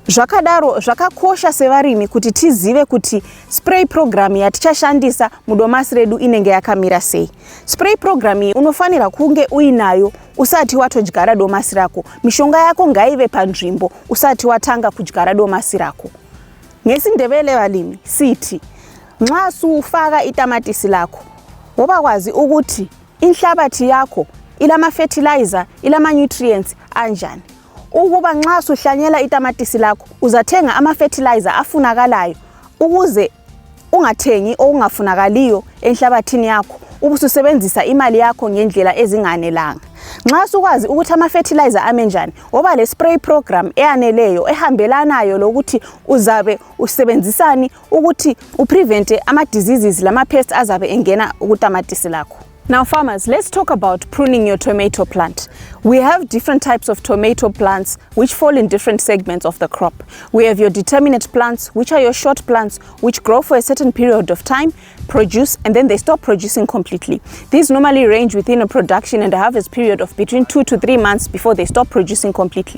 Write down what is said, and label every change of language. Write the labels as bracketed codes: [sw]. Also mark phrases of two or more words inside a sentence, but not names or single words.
[sn] Zvakadaro zvakakosha sevarimi kuti tizive kuti [en] spray program [sn] yatichashandisa mudomasi redu inenge yakamira sei. [en] Spray program [sn] iyi unofanira kunge uinayo usati watodyara domasi rako. Mishonga yako ngaive panzvimbo usati watanga kudyara domasi rako. [nd] NgesiNdebele valimi sithi nxa sufaka itamatisi lakho wobakwazi ukuthi inhlabathi yakho ilama fertilizer, ilama nutrients anjani. Ukuba nxa suhlanyela itamatisi lakho uzathenga ama fertilizer afunakalayo ukuze ungathengi okungafunakaliyo enhlabathini yakho, ubususebenzisa imali yakho ngendlela ezinganelanga. Nxa sukwazi ukuthi ama fertilizer amenjani, oba le [en] spray program [nd] eyaneleyo ehambelanayo lokuthi uzabe usebenzisani ukuthi uprevente ama diseases lama pests azabe engena ukutamatisi lakho. [en] Now farmers, let's talk about pruning your tomato plant. We have different types of tomato plants which fall in different segments of the crop. We have your determinate plants, which are your short plants which grow for a certain period of time, produce, and then they stop producing completely. These normally range within a production and a harvest period of between 2 to 3 months before they stop producing completely.